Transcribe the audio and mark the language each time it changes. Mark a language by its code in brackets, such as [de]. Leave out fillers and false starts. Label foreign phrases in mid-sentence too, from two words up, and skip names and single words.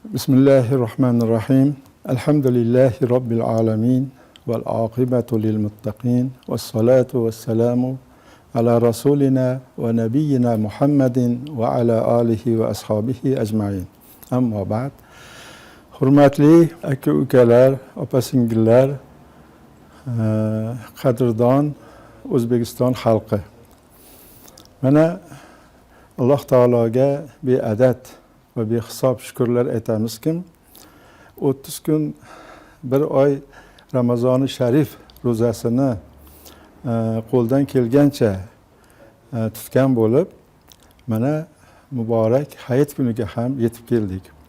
[ar] بسم الله الرحمن الرحيم. الحمد لله رب العالمين. والعاقبة للمتقين. والصلاة والسلام على رسولنا ونبينا محمد وعلى آله وأصحابه أجمعين. أما بعد. [uz] Hurmatli aka-ukalar, opa-singillar, qadrdon O'zbekiston xalqi. Mana Alloh taologa beadad va behisob shukrlar aytamizki, 30 kun bir oy Ramazoni Sharif ro'zasini qo'ldan kelgancha tutgan bo'lib, mana muborak hayit kuniga ham yetib keldik.